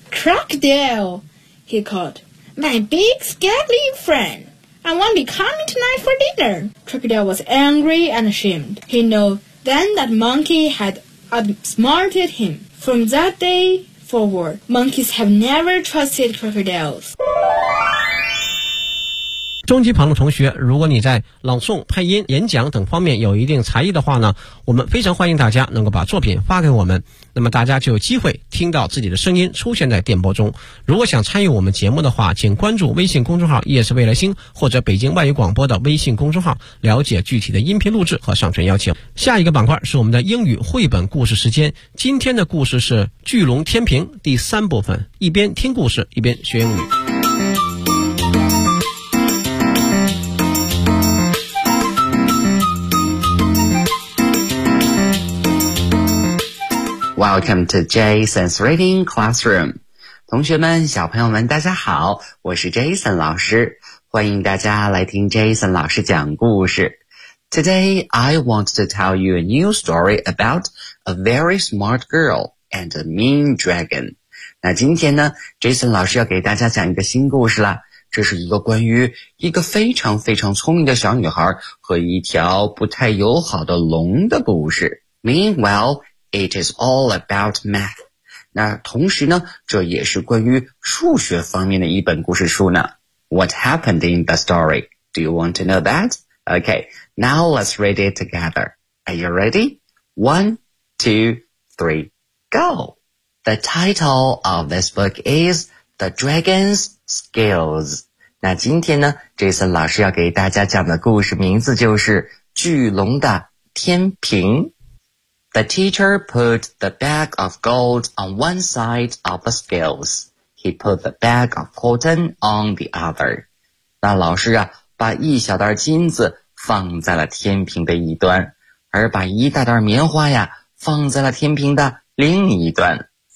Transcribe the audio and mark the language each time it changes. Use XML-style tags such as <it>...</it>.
<en>Crocodile, he called. My big, scaly friend. I won't be coming tonight for dinner. Crocodile was angry and ashamed. He knew then that Monkey had outsmarted him. From that day forward, monkeys have never trusted crocodiles.</en> <zh>中级旁的同学，如果你在朗诵、配音、演讲等方面有一定才艺的话呢，我们非常欢迎大家能够把作品发给我们，那么大家就有机会听到自己的声音出现在电波中。如果想参与我们节目的话，请关注微信公众号夜是未来星或者北京外语广播的微信公众号，了解具体的音频录制和上传邀请。下一个板块是我们的英语绘本故事时间，今天的故事是巨龙天平第三部分，一边听故事一边学英语。</zh> <en>Welcome to Jason's Reading Classroom.</en> <zh>同学们，小朋友们，大家好，我是 Jason 老师，欢迎大家来听 Jason 老师讲故事。</zh> <en>Today, I want to tell you a new story about a very smart girl and a mean dragon.</en> <zh>那今天呢 Jason 老师要给大家讲一个新故事了，这是一个关于一个非常非常聪明的小女孩和一条不太友好的龙的故事。</zh> <en>Meanwhile, it is all about math.</en> <zh>那同时呢，这也是关于数学方面的一本故事书呢。</zh> <en>What happened in the story? Do you want to know that? Okay, now let's read it together. Are you ready? 1, 2, 3, go! The title of this book is The Dragon's Scales.</en> <zh>那今天呢 ,Jason 老师要给大家讲的故事名字就是巨龙的天平。</zh> <en>The teacher put the bag of gold on one side of the scales. He put the bag of cotton on the other.</en> <zh>那老师啊把一小袋金子放在了天平的一端，而把一大袋棉花呀放在了天平的另一端。</zh>